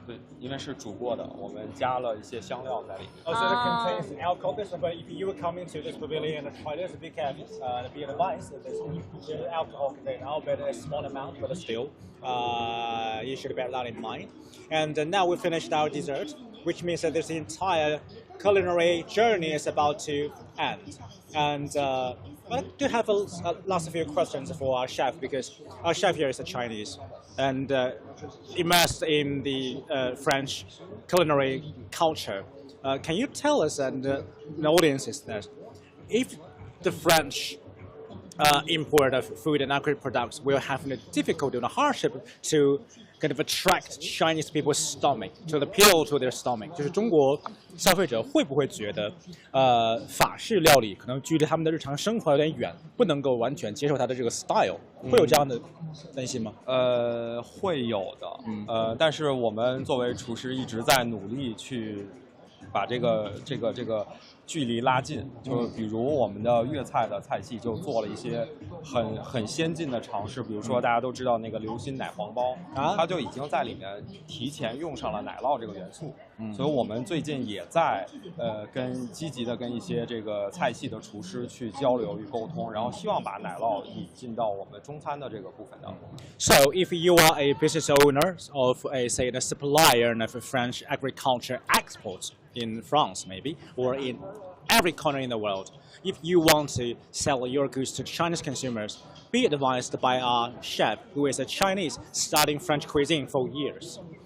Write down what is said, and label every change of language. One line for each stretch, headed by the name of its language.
Chinese: 对，因为是煮过的，我们加了一些香料在里面。
English: Also, it contains alcohol. But if you were coming to this pavilion and try this, be careful. Be advised that there's alcohol contained, albeit a small amount, but still, you should bear that in mind. And now we finished our dessert, which means that this entire culinary journey is about to end. And I do have lots of few questions for our chef, because our chef here is a Chinese and immersed in the French culinary culture. Can you tell us and the audiences that if the French import of food and agri products will have a difficulty and a hardship to kind of attract Chinese people's stomach, to appeal to their stomach，
Chinese: 就是中国消费者会不会觉得，法式料理可能距离他们的日常生活有点远，不能够完全接受它的这个 style， 会有这样的担心吗？会有的，但是我们作为厨师一直在努力去把这个距离拉近，就比如我们的粤菜的菜系就做了一些很先进的尝试，比如说大家都知道那个流心奶黄包，它就已经在里面提前用上了奶酪这个元素，所以我们最近也在积极的跟一些这个菜系的厨师去交流与沟通，然后希望把奶酪引进到我们中餐的这个部分当中。
English: So, if you are a business owner of a supplier of French agriculture exports in France, maybe, or in every corner in the world, if you want to sell your goods to Chinese consumers, be advised by our chef, who is a Chinese studying French cuisine for years.